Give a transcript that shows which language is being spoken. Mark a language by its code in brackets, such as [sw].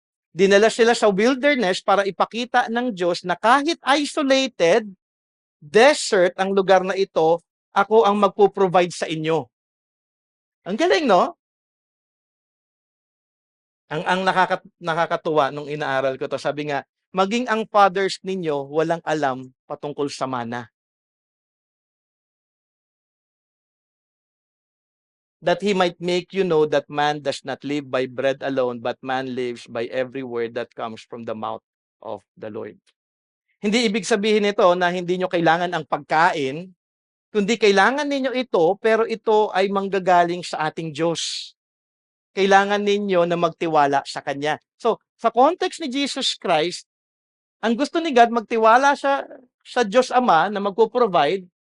[tl] Dinala sila sa wilderness para ipakita ng Diyos na kahit isolated, desert ang lugar na ito, ako ang magpo-provide sa inyo. Ang galing, no? Ang nakakatuwa nung inaaral ko to, sabi nga, maging ang fathers ninyo walang alam patungkol sa mana. [en] That He might make you know that man does not live by bread alone, but man lives by every word that comes from the mouth of the Lord. [tl] Hindi ibig sabihin nito na hindi nyo kailangan ang pagkain, kundi kailangan ninyo ito, pero ito ay manggagaling sa ating Diyos. Kailangan ninyo na magtiwala sa Kanya. So, sa context ni Jesus Christ, ang gusto ni God, magtiwala sa Diyos Ama na magpo-provide.